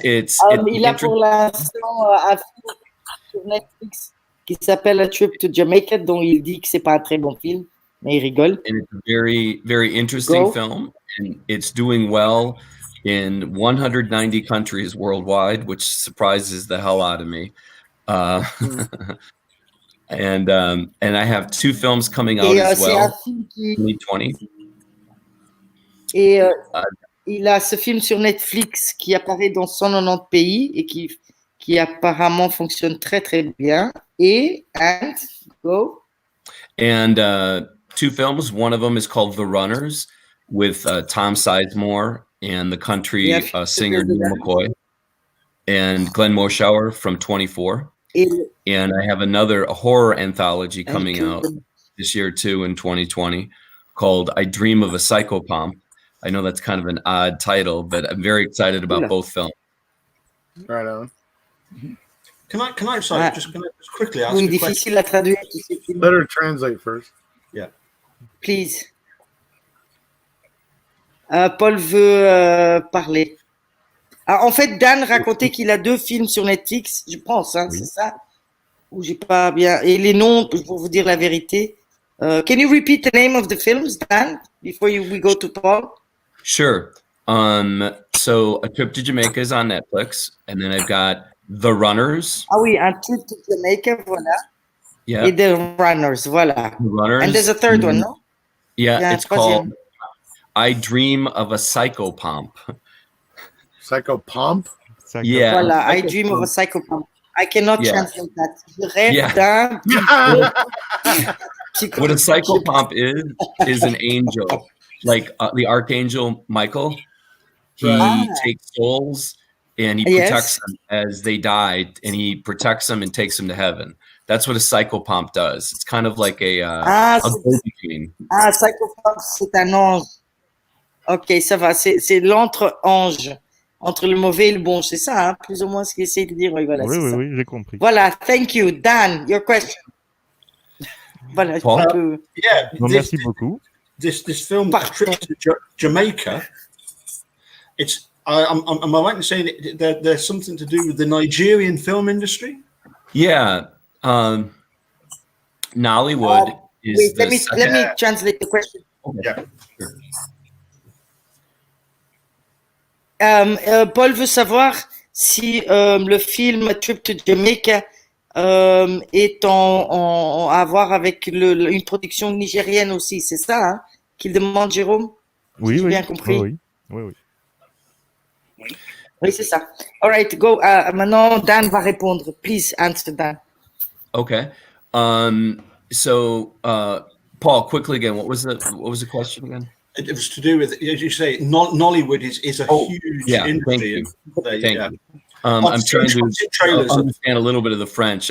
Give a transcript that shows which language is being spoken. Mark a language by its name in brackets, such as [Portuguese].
[French] il a pour l'instant un film sur Netflix qui s'appelle A Trip to Jamaica, dont il dit que c'est pas un très bon film, mais il rigole. [English] And it's a very, very interesting film, and it's doing well in 190 countries worldwide, which surprises the hell out of me. And I have 2 films coming out as well. 2020. [French] Et il a ce film sur Netflix qui apparaît dans 190 pays et qui apparemment fonctionne très très bien. [English] And 2 films. One of them is called The Runners with Tom Sizemore and the country singer Neil McCoy and Glenn Moschauer from 24. And I have a horror anthology coming out this year too in 2020 called I Dream of a Psychopomp. I know that's kind of an odd title, but I'm very excited about both films. Right on. Can I just quickly ask [French] Oui, [English] a question? [French] difficile à traduire. [English] Better translate first. Yeah. Please. [French] Paul veut parler. En fait, Dan racontait qu'il a 2 films sur Netflix, je pense, hein, Oui. c'est ça? Ou j'ai pas bien. Et les noms, pour vous dire la vérité. [English] Can you repeat the name of the films, Dan, before we go to Paul? Sure. So A Trip to Jamaica is on Netflix, and then I've got The Runners. [French] Ah oui, Un Trip to Jamaica, voilà. [English] Yeah, [French] Et The Runners, voilà. [English] The Runners. And there's a third one, no? Yeah, Yeah, it's [French] troisième. [English] called I Dream of a Psychopomp. Psychopomp? Yeah. Voilà, I Dream of a Psychopomp. I cannot translate that. [French] Je rêve d'un... [English] What a psychopomp is an angel, like the archangel Michael. He takes souls and he protects them as they die, and he protects them and takes them to heaven. That's what a psychopomp does. It's kind of like a go-between. [French] Ah, Psychopomp, c'est un ange. Ok, ça va. C'est l'entre-ange, entre le mauvais et le bon. C'est ça, hein, plus ou moins ce qu'il essaie de dire. Oui, voilà, c'est ça. Oui, j'ai compris. [English] Voilà, thank you. Dan, your question. Voilà, Paul? [French] un peu... [English] Yeah. [French] Bon, merci beaucoup. [English] This film, A Trip to Jamaica. It's. Am I right in saying that there's something to do with the Nigerian film industry? Yeah. Nollywood is wait, the let me translate the question. Yeah. [French] Paul veut savoir si le film Trip to Jamaica est à voir avec une production nigérienne aussi, c'est ça hein, qu'il demande, Jérôme? Oui, J'ai bien compris. Oui. Oui, c'est ça. [English] All right, go. [French] Maintenant, Dan va répondre. [English] Please answer, Dan. Okay. So, Paul, quickly again, what was the question again? It was to do with, as you say, Nollywood is a huge industry. Thank you. I'm trying to understand a little bit of the French.